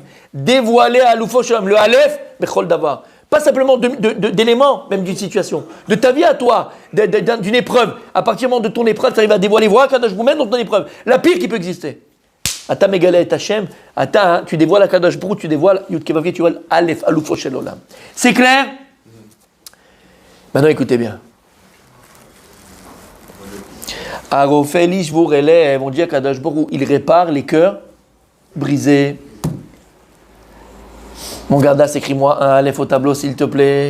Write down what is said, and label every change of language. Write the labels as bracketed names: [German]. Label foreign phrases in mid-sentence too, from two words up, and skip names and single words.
[French] Dévoiler à l' [Hebrew] אלופו שלום, [French] le Aleph, [Hebrew] בכל דבר. [French] Pas simplement d'éléments, même d'une situation. De ta vie à toi, d'une épreuve. À partir du moment de ton épreuve, tu arrives à dévoiler, voir [Hebrew] קדוש ברוך הוא [French] dans ton épreuve. La pire qui peut exister. [Hebrew] אתה מגלה [French] et Hachem, tu dévoiles la [Hebrew] קדוש ברוך הוא, [French] tu dévoiles [Hebrew] יוד קי ואו קי, [French] tu dévoiles Aleph, [Hebrew] אלופו של עולם. [French] C'est clair? Maintenant écoutez bien. [Hebrew] הרופא לשבורי לב, [French] on dit à [Hebrew] קדוש ברוך הוא, [French] il répare les cœurs brisés. Mon Gardas, écris-moi un Aleph au tableau s'il te plaît.